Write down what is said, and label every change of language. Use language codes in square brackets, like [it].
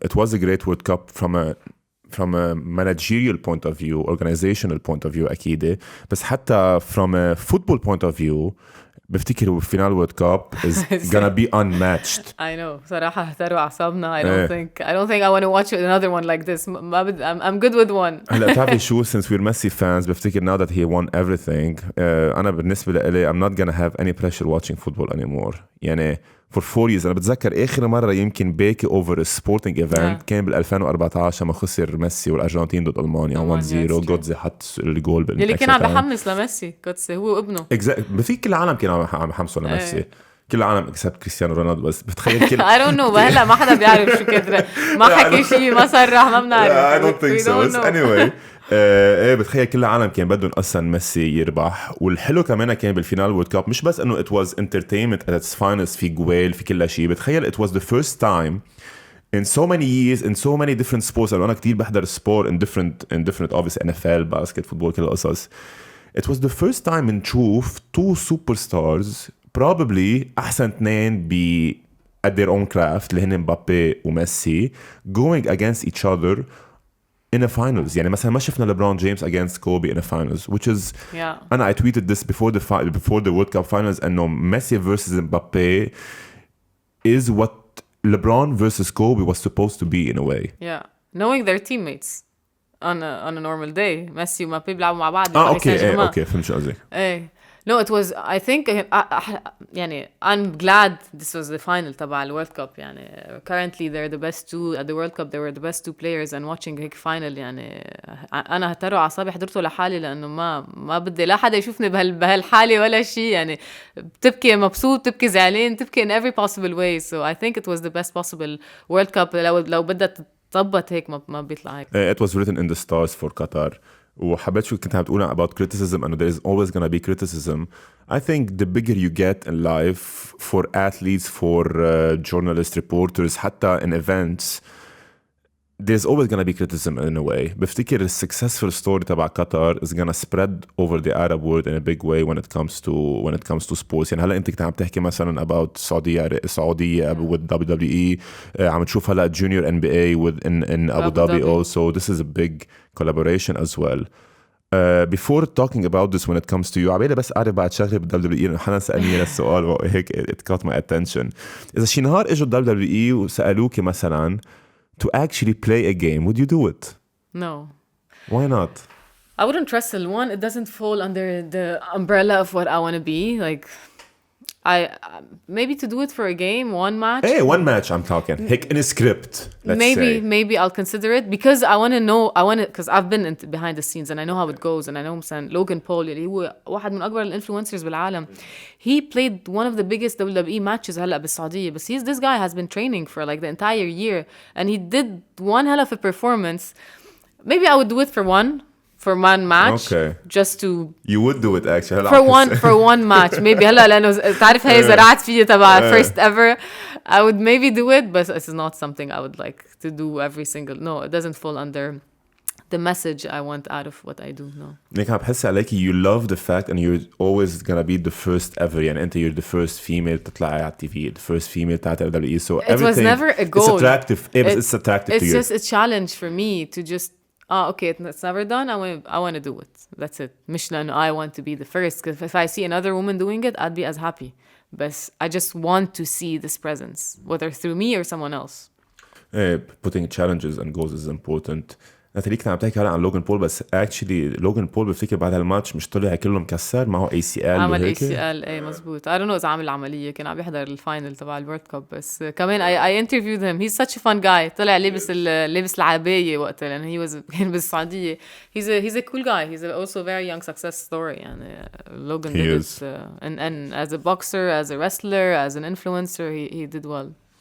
[en] It was a great World Cup from a managerial point of view, organizational point of view [ar] أكيد بس حتى [en] from a football point of view [ar] بفتكر [en] final World Cup is gonna be unmatched. I know [ar] صراحة اهتروا أعصابنا. [en] I don't think I want to watch another one like this. I'm good with one. [ar] هلا بتعرفي شو [en] since we're Messi fans [ar] بفتكر [en] now that he won everything [ar] أنا بالنسبة لي [en] I'm not gonna have any pressure watching football anymore [ar] يعني [en] for 4 years. [ar] أنا بتذكر آخر مرة يمكن باكي [en] over a sporting event [ar] كان بال2014 لما خسر ميسي والأرجنتين ضد ألمانيا 1-0 جوتزي حط الجول اللي كان عم بحمس لميسي جوتزي هو وابنه. بفيك كل العالم كان عم بحمسوا لميسي كل العالم except كريستيانو رونالدو بس بتخيل كل [en] I don't know [ar] هلا ما حدا بيعرف شو كدرة ما حكي شيء ما صرح ما بنعرف. [en] I don't think so anyway. [ar] بتخيل كل العالم كان بدهم أصلا ميسي يربح. والحلو كمان كان بالفينال وورد كاب مش بس إنه [en] it was entertainment at its finest [ar] في جوال في كل شيء. بتخيل [en] it was the first time in so many years in so many different sports. [ar] أنا كتير بحضر [en] sport in different obviously [ar] NFL باسكت فوتبول كل القصص. [en] It was the first time [ar] نشوف [en] 2 superstars probably [ar] أحسن [en] 2 at their own craft [ar] اللي هن مبابي وميسي [en] going against each other in a finals. [ar] يعني مثلا ما شفنا ليبرون جيمس [en] against Kobe in a finals which is أنا I tweeted this before the World Cup finals [ar] إنه ميسي [en] versus Mbappe is what LeBron versus Kobe was supposed to be in a way. Knowing their teammates on a normal day [ar] ميسي ومبابي بيلعبوا مع بعض. اوكي فهمت شو قصدك. [en] No, it was, I think, يعني, I'm glad this was the final [ar] تبع الورلد كاب يعني. [en] Currently they're the best 2 at the World Cup. They were the best 2 players and watching [ar] هيك [en] final يعني. [ar] أنا هتروا أعصابي حضرته لحالي لأنه ما بدي لا حدا يشوفني بهالحالة ولا شيء يعني. بتبكي مبسوط تبكي زعلان تبكي [en] in every possible way. So I think it was the best possible World Cup. [ar] لو بدها تطبط هيك ما بيطلع هيك. [en] It was written in the stars for Qatar. [ar] وحبيت شو كنت عم تقولها [en] about criticism and there is always going to be criticism. I think the bigger you get in life for athletes, for journalists, reporters, حتى in events, there's always gonna be criticism in a way. [ar] بفتكر [en] the successful story [ar] تبع قطر [en] is gonna spread over the Arab world in a big way when it comes to sports. [ar] يعني هلا انت كنت عم تحكي مثلا about السعودية with WWE. عم تشوف هلا [en] junior NBA in Abu Dhabi also. This is a big collaboration as well. Before talking about this when it comes to you, [ar] عبالي بس أعرف بعد شغلة [en] WWE. [ar] حنا سألني السؤال وهيك [en] it caught my attention. [ar] إذا شي نهار إجوا WWE وسألوك مثلا [en] to actually play a game, would you do it? No. Why not? I wouldn't wrestle. One, it doesn't fall under the umbrella of what I want to be. Like, I maybe to do it for a game, one match. Hey, one match I'm talking. Heck, in a script, let's say. Maybe I'll consider it because I want to know. Because I've been behind the scenes and I know how it goes. And I know مثلا Logan Paul [ar] اللي هو واحد من أكبر الانفلونسرز بالعالم. [en] He played one of the biggest WWE matches [ar] هلا بالسعودية. [en] But this guy has been training for like the entire year and he did one hell of a performance. Maybe I would do it for one match. Okay. Just to. You would do it actually. For one match. [ar] Maybe هلا لأنه تعرف هاي زرعت فيه تبع [en] first ever. I would maybe do it, but it's not something I would like to do every single. No, it doesn't fall under the message I want out of what I do. No. [ar] ليك عم بحس عليكي [en] you love the fact and you're always gonna be the first ever. يعني أنت you're the first female [ar] تطلع على [en] TV, the first female [ar] تاعت [en] WWE. So it was never a goal. It's attractive. It's attractive to you. It's just a challenge for me to just. Okay, it's never done. I want to do it. That's it. [ar] مش لأنه [en] I want to be the first. Because if I see another woman doing it, I'd be as happy. But I just want to see this presence, whether through me or someone else. Putting challenges and goals is important. [ar] ناتالي كنت عم تحكي هلا عن لوغان بول بس actually لوغان بول بفتكر بعد هالماتش مش طلع كله مكسر معه ACL عمل ACL ايه مزبوط. [en] I don't know [ar] إذا عمل عملية كان عم يحضر الفاينل تبع الورد كاب بس كمان [en] I interviewed him. He's such a fun guy. [ar] طلع لابس العباية وقتها لأن كان بالسعودية. [en] He's a cool guy. He's also a very young success story يعني Logan did it and as a boxer, as a wrestler, as an influencer he did well.